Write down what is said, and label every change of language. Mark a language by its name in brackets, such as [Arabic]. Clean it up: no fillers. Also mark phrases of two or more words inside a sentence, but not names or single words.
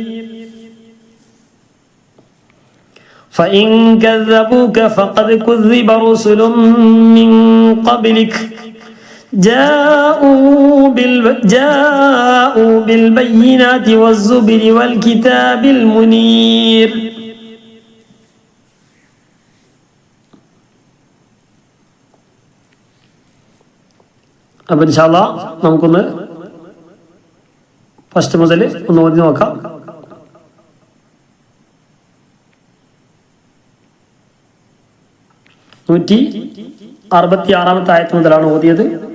[Arabic] فإن كذبوك فقد كذب رسل من قبلك جاءوا بالبينات والزبر والكتاب المنير. [Malayalam] അപ്പം [Arabic] إن شاء الله [Malayalam] നമുക്കൊന്ന് ഫസ്റ്റ് മുതൽ ഒന്ന് ഓതി നോക്കാം. നൂറ്റി 66 ആയത്ത് മുതലാണ് ഓതിയത്.